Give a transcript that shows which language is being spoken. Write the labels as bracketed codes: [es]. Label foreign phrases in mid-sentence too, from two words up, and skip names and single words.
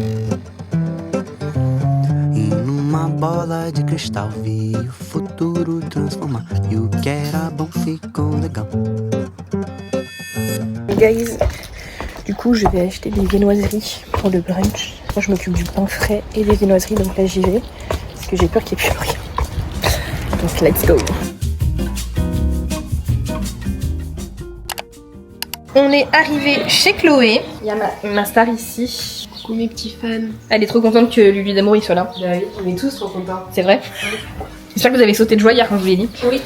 [pt] E numa bola de cristal vi o futuro transformar. E o que era bom ficou legal. [fr] Guys, du coup je vais acheter des viennoiseries pour le brunch. Moi je m'occupe du pain frais et des viennoiseries, donc là j'y vais. Parce que j'ai peur qu'il n'y ait plus rien. Donc [en] let's go. [fr] On est arrivé chez Chloé. Il y a ma star ici. Coucou mes petits fans. Elle est trop contente que Lulu d'amour il soit là. Bah oui, on est tous trop contents. C'est vrai. J'espère que vous avez sauté de joie hier quand je vous l'ai dit. Oui.